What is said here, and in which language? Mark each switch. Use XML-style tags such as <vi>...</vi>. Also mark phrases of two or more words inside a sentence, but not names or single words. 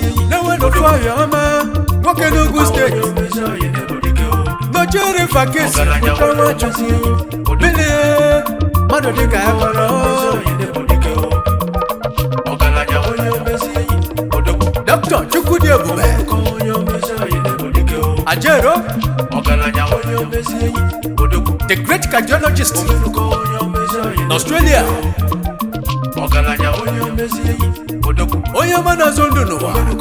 <ig>Na-enwe n'ofu ọya ọma, nwoke n'Ugwu Steeti. N'Ojeri Fakis, Pụta Nwachukwu, Bilie, mmadụ dịka ya kọrọ.</ig> <en>Doctor Chukwudi Ebube.</en> <ig>Ajero.</ig> <en>The great cardiologist.</en> <ig>N'Australia. Onye ọma na-azụ ndụ n'ụwa.</ig>